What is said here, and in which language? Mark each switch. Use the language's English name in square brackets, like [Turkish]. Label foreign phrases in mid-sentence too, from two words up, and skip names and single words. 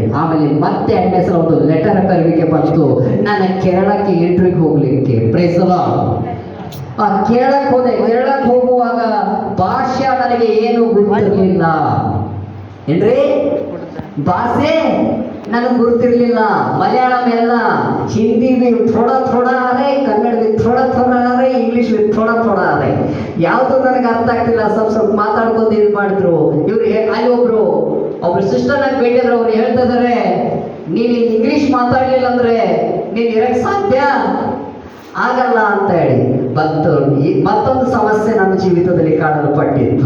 [Kannada] ಆಮೇಲೆ ಮತ್ತೆ 2ನೇ ಸಲ ಒಂದು ಲೆಟರ್ ಕರೆವಿಕೆ ಬಂತು, ನನ್ನ ಕೇರಳಕ್ಕೆ ಇಂಟರ್ವ್ಯೂಗೆ ಹೋಗ್ಲಿಕ್ಕೆ. [English] Praise the Lord. [Kannada] ಆ ಕೇರಳಕ್ಕೆ ಹೋದೆ. ಕೇರಳಕ್ಕೆ ಹೋಗುವಾಗ ಭಾಷೆ ನನಗೆ ಏನು ಗೊತ್ತಿರಲಿಲ್ಲ. ಏನ್ರಿ ಭಾಷೆ ನನಗೆ ಗೊತ್ತಿರಲಿಲ್ಲ. ಮಲಯಾಳಂ ಎಲ್ಲ, [Hindi] ಹಿಂದಿ भी थोड़ा थोड़ा आ रहा है, कन्नड़ भी थोड़ा थोड़ा आ रहा है, इंग्लिश भी थोड़ा थोड़ा आ रहा है. [Kannada] ಯಾವುದು ನನಗೆ ಅರ್ಥ ಆಗ್ತಿಲ್ಲ. ಸ್ವಲ್ಪ ಮಾತಾಡ್ಕೊಂಡು ಇದು ಮಾಡಿದ್ರು. ಇವ್ರು ಅಲ್ಲಿ ಒಬ್ರು ಸಿಸ್ಟರ್ನ ಭೇಟಿಯಾದ್ರು. ಅವ್ರು ಹೇಳ್ತಾ ಇದಾರೆ, ನೀನು ಇಂಗ್ಲಿಷ್ ಮಾತಾಡ್ಲಿಲ್ಲ ಅಂದ್ರೆ ನೀನು ಇರಕ್ಕೆ ಸಾಧ್ಯ? ಆಗಲ್ಲ ಅಂತ ಹೇಳಿ ಮತ್ತೊಂದು ಸಮಸ್ಯೆ ನನ್ನ ಜೀವಿತದಲ್ಲಿ ಕಾಣಲ್ಪಟ್ಟಿತ್ತು.